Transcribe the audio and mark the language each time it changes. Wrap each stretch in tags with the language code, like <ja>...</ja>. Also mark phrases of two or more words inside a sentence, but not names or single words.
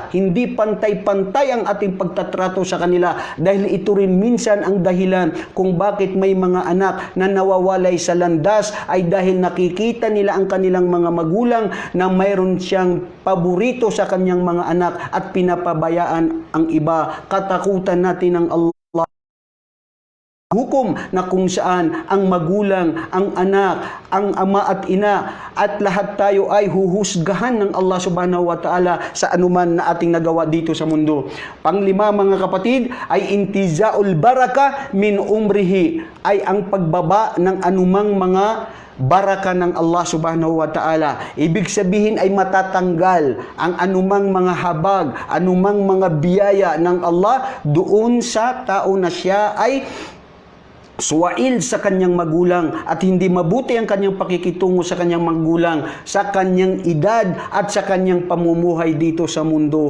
<tl>Hindi pantay-pantay ang ating pagtatrato sa kanila, dahil ito rin minsan ang dahilan kung bakit may mga anak na nawawalay sa landas, ay dahil nakikita nila ang kanilang mga magulang na mayroon siyang paborito sa kanyang mga anak at pinapabayaan ang iba. Katakutan natin ng Allah hukom na kung saan ang magulang, ang anak, ang ama at ina at lahat tayo ay huhusgahan ng Allah</tl> <ar>سبحانه وتعالى</ar> <tl>sa anuman na ating nagawa dito sa mundo. Panglima mga kapatid ay</tl> <ar>انتزاع البركة من عمره,</ar> <tl>ay ang pagbaba ng anumang mga baraka ng Allah</tl> <ar>سبحانه وتعالى.</ar> <tl>Ibig sabihin ay matatanggal ang anumang mga habag, anumang mga biyaya ng Allah doon sa tao na siya ay suwail sa kanyang magulang at hindi mabuti ang kanyang pakikitungo sa kanyang magulang, sa kanyang edad at sa kanyang pamumuhay dito sa mundo.</tl>